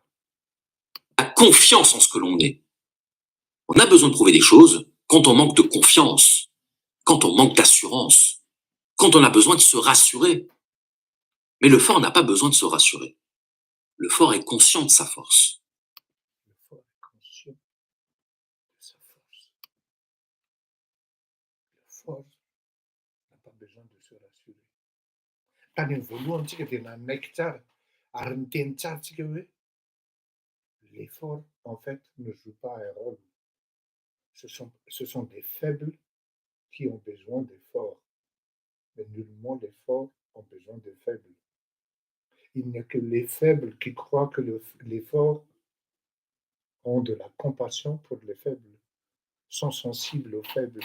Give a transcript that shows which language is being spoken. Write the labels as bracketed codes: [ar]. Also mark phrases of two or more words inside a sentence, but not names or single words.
[fr] La confiance en ce que l'on est. On a besoin de prouver des choses quand on manque de confiance, quand on manque d'assurance, quand on a besoin de se rassurer. Mais le fort n'a pas besoin de se rassurer. Le fort est conscient de sa force. Le fort est conscient de sa force. Le fort n'a pas besoin de se rassurer. [mg] Tany voalohany tsika dia nanaiky tsara ary niteny tsara tsika hoe [fr] l'effort en fait ne joue pas un rôle. Ce sont des faibles qui ont besoin des forts. Mais nullement les forts ont besoin des faibles. Il n'y a que les faibles qui croient que les forts ont de la compassion pour les faibles, sont sensibles aux faibles.